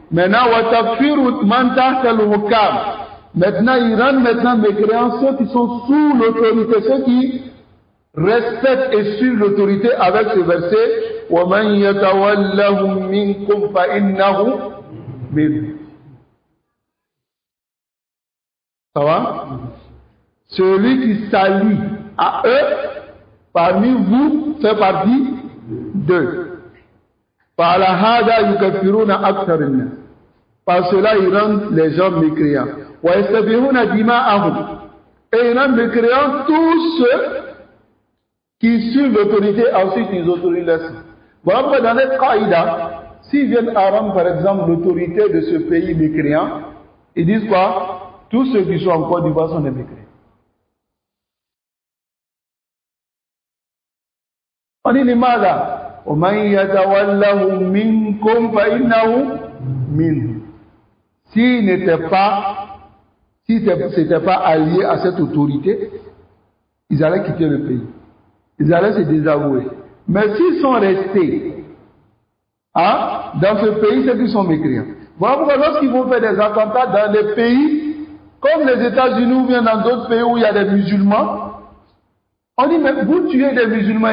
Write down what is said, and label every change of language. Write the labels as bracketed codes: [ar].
[fr] Maintenant, [ar] وَتَكْفِيرُ مَنْ تَحْتَ الْحُكَامِ. [fr] Maintenant, ils rendent maintenant mécréants ceux qui sont sous l'autorité, ceux qui respectent et suivent l'autorité avec ce verset. [ar] وَمَنْ يَتَوَلَّهُمْ مِنْكُمْ فَإِنَّهُ مِنْهُمْ. [fr] Ça va? Celui qui s'allie à eux, parmi vous, fait partie d'eux. Par cela, ils rendent les gens mécréants. Et ils rendent mécréants tous ceux qui suivent l'autorité, ensuite ils autorisent les sang. Voilà pourquoi dans les qaïda, s'ils viennent à rendre par exemple l'autorité de ce pays mécréant, ils disent quoi? Tous ceux qui sont en Côte d'Ivoire sont des mécréants. On dit [ar] لماذا ومن يتولهم منكم فإنه منهم. [fr] S'ils n'étaient pas, si c'était pas alliés à cette autorité, ils allaient quitter le pays. Ils allaient se désavouer. Mais s'ils sont restés dans ce pays, c'est qu'ils sont mécréants. Voilà pourquoi lorsqu'ils vont faire des attentats dans des pays comme les États-Unis ou bien dans d'autres pays où il y a des musulmans, on dit, mais vous tuez des musulmans.